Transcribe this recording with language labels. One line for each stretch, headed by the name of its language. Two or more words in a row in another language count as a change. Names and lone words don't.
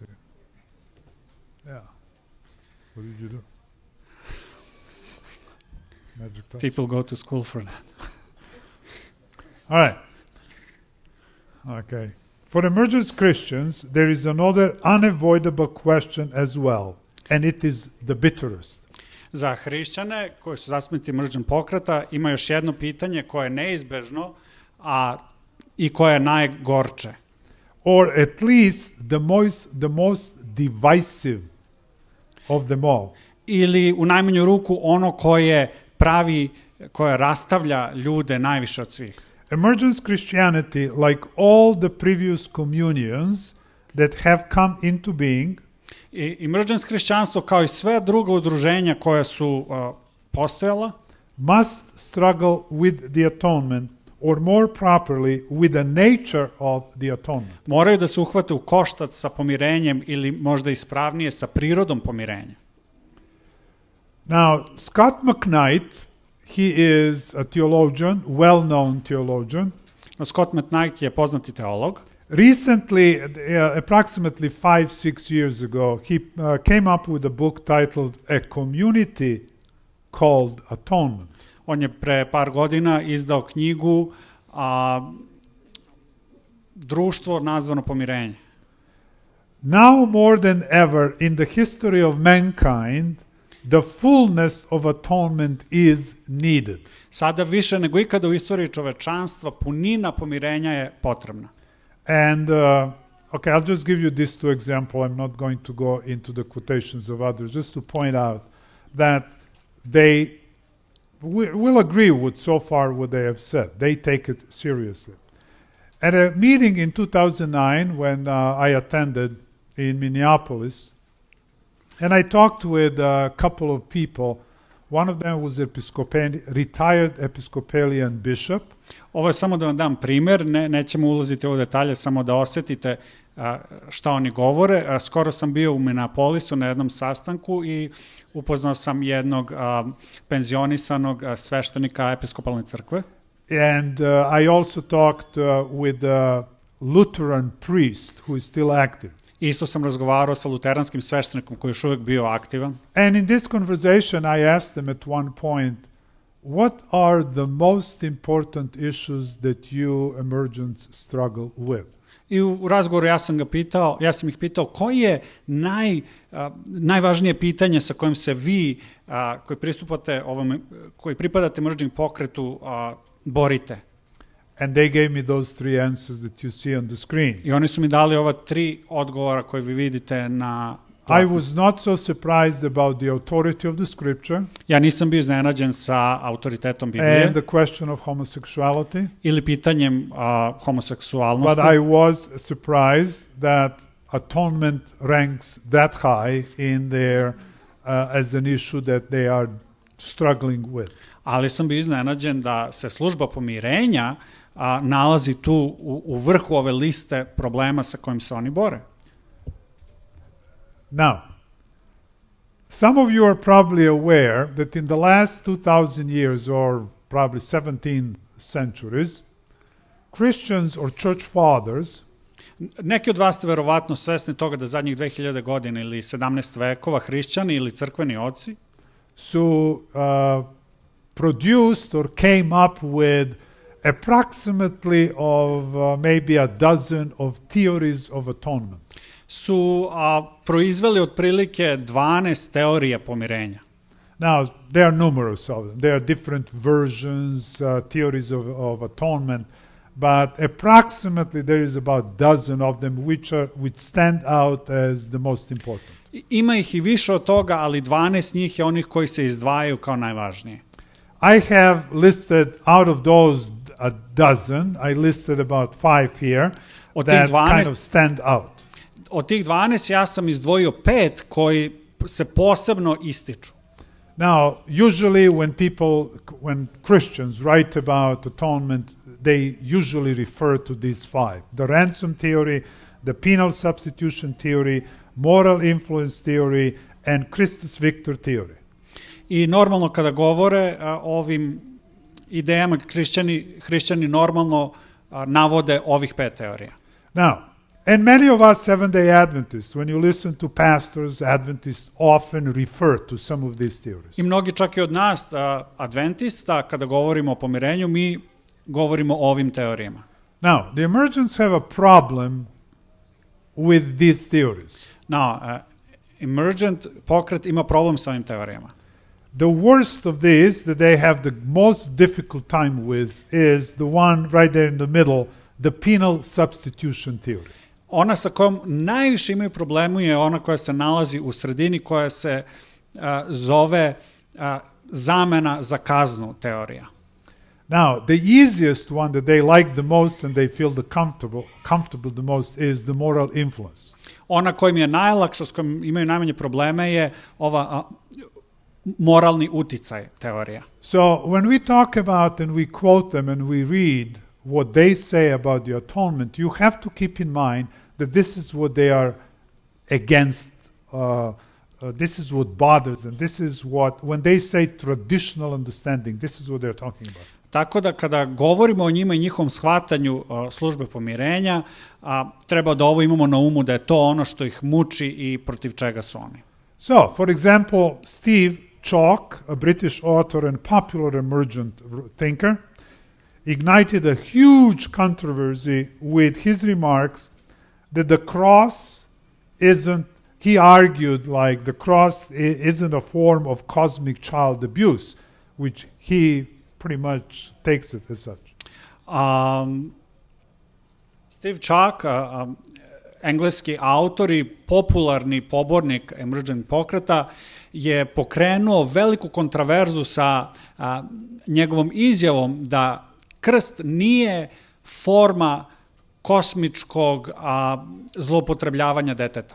English: Yeah. What did you do? Magic touch. People go to school for that. All right. Okay. For emergence Christians, there is another unavoidable question as well, and it is the bitterest.
Serbian: Za hrišćane koji su zastupnici emergent pokreta ima još jedno pitanje koje je neizbežno i koje je najgorče.
English: Or at least the most divisive of them all.
Serbian: Ili u najmanju ruku ono koje rastavlja ljude najviše od svih.
English: Emergence Christianity, like all the previous communions that have come into being,
Serbian: Emergence hrišćanstvo kao i sve druga udruženja koja su postojala,
English: must struggle with the atonement, or more properly, with the nature of the atonement.
Serbian: moraju da se uhvate u koštac sa pomirenjem ili možda ispravnije sa prirodom pomirenja.
English: Now, Scott McKnight, he is a theologian, well-known theologian.
Serbian: Scott McKnight je poznati teolog.
English: Recently, approximately 5-6 years ago, he came up with a book titled A Community Called Atonement.
Serbian: On je pre par godina izdao knjigu Društvo nazvano pomirenje.
English: Now more than ever in the history of mankind, the fullness of atonement is needed.
Serbian: Sada više nego ikada u istoriji čovečanstva punina pomirenja je potrebna.
English: And, okay, I'll just give you these two examples. I'm not going to go into the quotations of others, just to point out that they will agree with so far what they have said. They take it seriously. At a meeting in 2009 when I attended in Minneapolis, and I talked with a couple of people. One of them was retired Episcopalian bishop.
Serbian: Ovo je samo da vam dam primer, nećemo ulaziti u detalje, samo da osetite šta oni govore. Skoro sam bio u Minneapolisu na jednom sastanku i upoznao sam jednog penzionisanog sveštenika Episkopalne crkve.
English: And I also talked with a Lutheran priest who is still active.
Serbian: Isto sam razgovarao sa luteranskim sveštenikom koji je još uvijek bio aktivan.
English: And in this conversation I asked them at one point, what are the most important issues that you emergents struggle with?
Serbian: I u razgovoru ja sam ih pitao koji je najvažnije pitanje sa kojim se vi koji pripadate emerging pokretu borite.
English: And they gave me those three answers that you see on the screen.
Serbian: I oni su mi dali ova 3 odgovora koje vi vidite na
English: I was not so surprised about the authority of the scripture.
Serbian: Ja nisam bio iznenađen sa autoritetom Biblije.
English: And the question of homosexuality.
Serbian: Ili pitanjem homoseksualnosti.
English: But I was surprised that atonement ranks that high in there as an issue that they are struggling with.
Serbian: Ali sam bio iznenađen da se služba pomirenja nalazi tu u vrhu ove liste problema sa kojim se oni bore.
English: Now, some of you are probably aware that in the last 2000 years or probably 17 centuries, Christians or church fathers
Serbian: neki od vas ste verovatno svesni toga da zadnjih 2000 godina ili 17 vekova hrišćani ili crkveni oci
English: su produced or came up with approximately of maybe a dozen of theories of atonement.
Serbian: su proizveli otprilike 12 teorija pomirenja.
English: Now, there are numerous of them. There are different versions, theories of atonement, but approximately there is about a dozen of them which stand out as the most important.
Serbian: Ima ih i više od toga, ali 12 njih je onih koji se izdvajaju kao najvažniji.
English: I have listed out of those a dozen, I listed about 5 here that kind of stand out.
Serbian: Od tih 12 ja sam izdvojio 5 koji se posebno ističu.
English: Now, usually when Christians write about atonement, they usually refer to these 5. The ransom theory, the penal substitution theory, moral influence theory, and Christus Victor theory.
Serbian: I normalno kada govore o ovim idejama, hrišćani normalno navode ovih 5 teorija.
English: Now, and many of us Seventh-day Adventists, when you listen to pastors, Adventists often refer to some of these theories.
Serbian: I mnogi čak i od nas, adventista, kada govorimo o pomirenju, mi govorimo o ovim teorijama.
English: Now, the emergents have a problem with these theories. Now, emergent
Serbian: pokret ima problem sa ovim teorijama.
English: The worst of these that they have the most difficult time with is the one right there in the middle, the penal substitution theory.
Serbian: Ona sa kojom najviše imaju problemu je ona koja se nalazi u sredini, koja se zove zamena za kaznu teorija.
English: Now, the easiest one that they like the most and they feel comfortable the most is the moral influence.
Serbian: Ona kojim je najlakša, s kojim imaju najmanje probleme je ova moralni uticaj teorija.
English: So, when we talk about and we quote them and we read what they say about the atonement, you have to keep in mind that this is what they are against, this is what bothers them, this is what, when they say traditional understanding, this is what they're talking about.
Serbian: Tako da kada govorimo o njima i njihovom shvatanju službe pomirenja, treba da ovo imamo na umu da je to ono što ih muči i protiv čega su oni.
English: So, for example, Steve Chalk, a British author and popular emergent thinker, ignited a huge controversy with his remarks that the cross isn't, he argued like the cross isn't a form of cosmic child abuse, which he pretty much takes it as such.
Serbian: Steve Chalk, engleski autor i popularni pobornik emergent pokreta, je pokrenuo veliku kontraverzu sa njegovom izjavom da krst nije forma kosmičkog zloupotrebljavanja deteta.